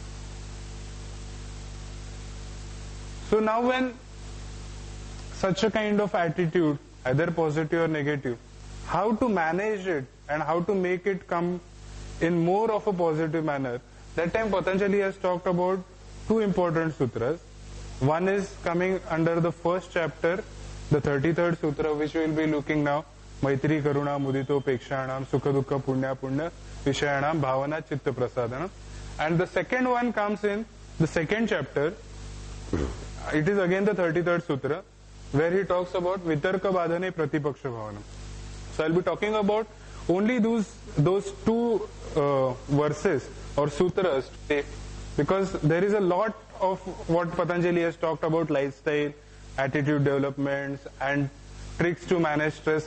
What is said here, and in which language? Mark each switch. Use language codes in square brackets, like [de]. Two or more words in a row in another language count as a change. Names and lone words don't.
[en] So now when such a kind of attitude, either positive or negative, how to manage it and how to make it come in more of a positive manner, that time Patanjali has talked about two important sutras. One is coming under the first chapter, the 33rd sutra, which we will be looking now. [sa] मैत्री करुणा मुदितो पेक्षणम् सुख दुःख पुण्य पुण्य विषयाणाम् भावना चित्त प्रसादनम्. [en] And the second one comes in the second chapter. It is again the 33rd sutra, where he talks about [sa] वितर्क बाधने प्रतिपक्ष भावनम्. [en] So I'll be talking about only those two verses or sutras today, because there is a lot of what Patanjali has talked about, lifestyle, attitude developments and tricks to manage stress.